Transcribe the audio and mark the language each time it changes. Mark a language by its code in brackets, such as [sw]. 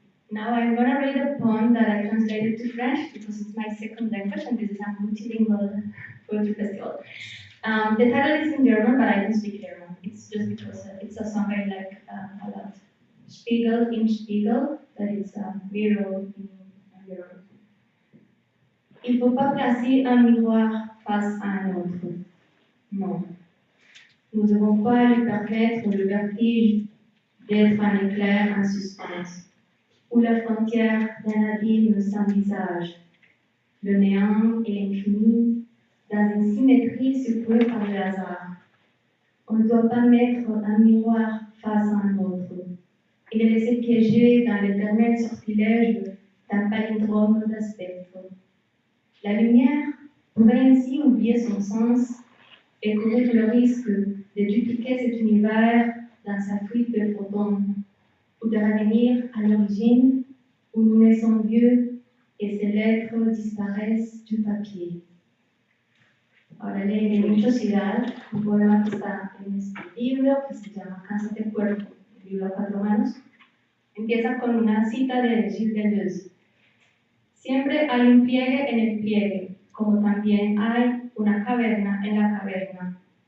[en] Now I'm going to read a poem that I translated to French because it's my second language and this is a multilingual poetry festival. The title is in German, but I don't speak German. It's just because it's a song I like a lot. Spiegel in Spiegel, that is mirror in mirror. [fr] Il ne faut pas placer un miroir face à un autre. Non. Nous n'avons pas à lui permettre le vertige d'être un éclair en suspens, où la frontière d'un abîme sans visage, le néant et l'infini, dans une symétrie secouée par le hasard. On ne doit pas mettre un miroir face à un autre, et le laisser piéger dans l'éternel sortilège d'un palindrome d'aspect. La lumière pourrait ainsi oublier son sens et courir le risque de dupliquer cet univers dans sa fuite de photons, ou de revenir à l'origine où nous naissons vieux et ces lettres disparaissent du papier. [es] Ahora leeré en velocidad un poema que está en este libro que se llama Cánsate Cuerpo, el libro a cuatro manos. Empieza con una cita de Gilles Deleuze. Siempre hay un pliegue en el pliegue, como también hay una caverna en la caverna.